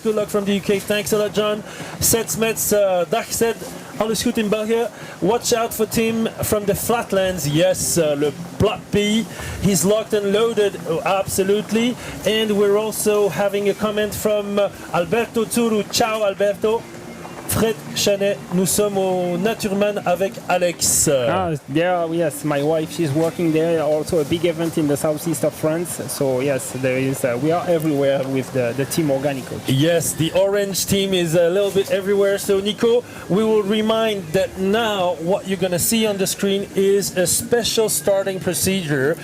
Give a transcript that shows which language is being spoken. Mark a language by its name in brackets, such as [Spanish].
[English] Good luck from the UK. Thanks a lot, John. Seth Smets, [Dutch] dag Seth. Alles goed in België. [English] Watch out for Tim from the Flatlands. Yes, [French] le Plat Pays. [English] He's locked and loaded, absolutely. And we're also having a comment from Alberto Turu. Ciao, Alberto. [French] Fred Chanet, nous sommes au Naturman avec Alex. [English] Yes, my wife, she's working there. Also a big event in the southeast of France. So yes, there is. We are everywhere with the team Organico. Yes, the orange team is a little bit everywhere. So Nico, we will remind that now what you're going to see on the screen is a special starting procedure.